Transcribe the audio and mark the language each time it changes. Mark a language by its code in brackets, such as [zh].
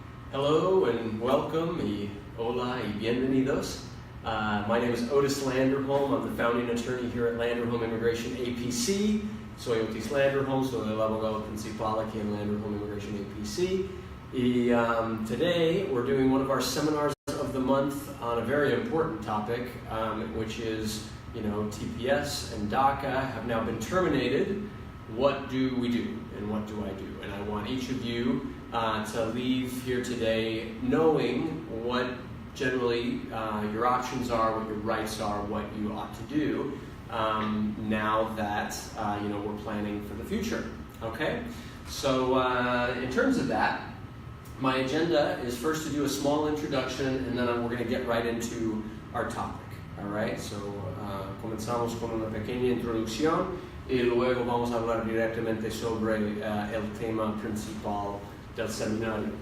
[en] Hello and welcome, [es] y hola y bienvenidos. [en] My name is Otis Landerholm. I'm the founding attorney here at Landerholm Immigration A.P.C. [es] Soy Otis Landerholm, soy el abogado principal aquí en Landerholm Immigration A.P.C. [en] Y today we're doing one of our seminars of the month on a very important topic, which is, TPS and DACA have now been terminated. What do we do and what do I do? And I want each of you to leave here today knowing what generally your options are, what your rights are, what you ought to do now that we're planning for the future. Okay? So in terms of that, my agenda is first to do a small introduction, and then we're going to get right into our topic. All right? [es] So comenzamos con una pequeña introducción y luego vamos a hablar directamente sobre el tema principal del seminario.